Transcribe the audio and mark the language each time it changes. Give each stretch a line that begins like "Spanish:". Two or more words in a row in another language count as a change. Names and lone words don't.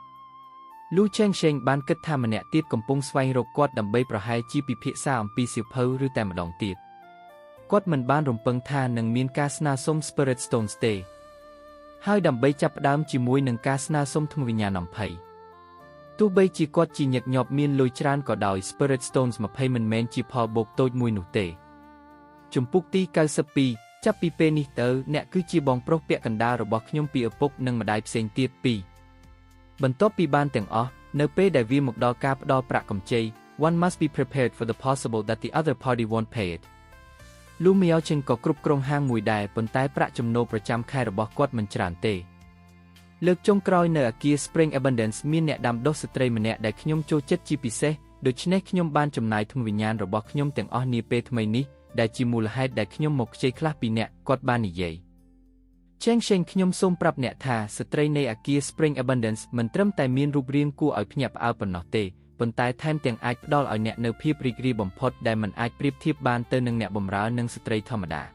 Khmer: Lu Chengsheng បានគិតថាម្នាក់ទៀតកំពុងស្វែងរកគាត់ដើម្បីប្រហែលជាពិភាក្សាអំពីសៀវភៅឬតែម្ដងទៀតគាត់មិនបានរំពឹងថានឹងមានការស្នើសុំ Spirit Stones ទេហើយដើម្បីចាប់ផ្ដើមជាមួយនឹងការស្នើសុំធម៌វិញ្ញាណ20ទោះបីជាគាត់ជាញឹកញាប់មានលុយច្រើនក៏ដោយ Spirit Stones 20 មិនមែនជាផលបូកតូចមួយនោះទេជំពូកទី92ចាប់ពីពេលនេះទៅអ្នកគឺជាបងប្រុសពាក់កណ្ដាលរបស់ខ្ញុំពីឪពុកនិងម្ដាយផ្សេងទៀត 2បន្ទាប់ពីបានទាំងអស់នៅពេលដែលវាមកដល់ការផ្ដល់ប្រាក់កម្ចី
English: one must be prepared for the possible that the other party won't pay it
Khmer: Lu Miaocheng ក៏គ្រប់គ្រងហាងមួយដែរ ប៉ុន្តែប្រាក់ចំណូលប្រចាំខែរបស់គាត់មិនច្រើនទេលើកចុងក្រោយនៅអគារ Spring Abundance មានអ្នកដាំដុះស្ត្រីម្នាក់ដែលខ្ញុំចូលចិត្តជាពិសេសដូច្នេះខ្ញុំបានចំណាយធម៌វិញ្ញាណរបស់ខ្ញុំទាំងអស់នាពេលថ្មីនេះដែលជាមូលហេតុដែលខ្ញុំមកខ្ចីខ្លះពីអ្នកគាត់បាននិយាយChengsheng ខ្ញុំសូមប្រាប់អ្នកថាស្ត្រីនៃអគារ Spring Abundance មិនត្រឹមតែមានរូបរាងគួរឲ្យភ្ញាក់ផ្អើលប៉ុណ្ណោះទេប៉ុន្តែថែមទាំងអាចផ្ដល់ឲ្យអ្នកនូវភាពរីករាយបំផុតដែលមិនអាចប្រៀបធៀបបានទៅនឹងអ្នកបម្រើនិងស្ត្រីធម្មតា